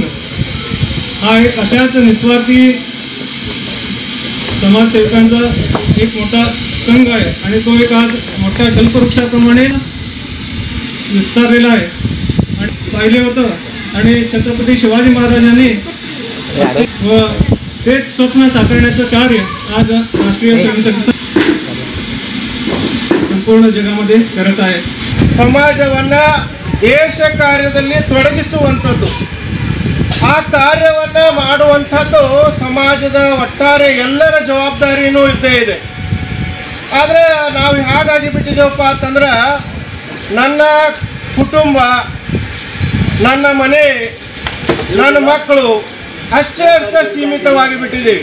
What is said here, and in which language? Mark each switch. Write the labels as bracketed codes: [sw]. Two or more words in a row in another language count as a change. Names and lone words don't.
[mr] हा एक अशाच निस्वार्थी समाजसेवकांचा एक मोठा संघ आहे आणि तो एक आज मोठ्या कल्पवृक्षाप्रमाणे विस्तारलेला आहे आणि पाहिले होतं। आणि छत्रपती शिवाजी महाराजांनी व तेच स्वप्न साकारण्याचं कार्य आज राष्ट्रीय स्वयंसेवक संपूर्ण जगामध्ये करत आहे। [kn] ಸಮಾಜವನ್ನ ದೇಶ ಕಾರ್ಯದಲ್ಲಿ ತೊಡಗಿಸುವಂತದ್ದು, ಆ ಕಾರ್ಯವನ್ನ ಮಾಡುವಂತದ್ದು ಸಮಾಜದ ಒಟ್ಟಾರೆ ಎಲ್ಲರ ಜವಾಬ್ದಾರಿನೂ ಇದ್ದೇ ಇದೆ। ಆದರೆ ನಾವು ಹಾಗಾಗಿ ಬಿಟ್ಟಿದ್ದೇವಪ್ಪ ಅಂತಂದ್ರೆ ನನ್ನ ಕುಟುಂಬ, ನನ್ನ ಮನೆ, ನನ್ನ ಮಕ್ಕಳು ಅಷ್ಟೇ ಸೀಮಿತವಾಗಿ ಬಿಟ್ಟಿದ್ದೀವಿ।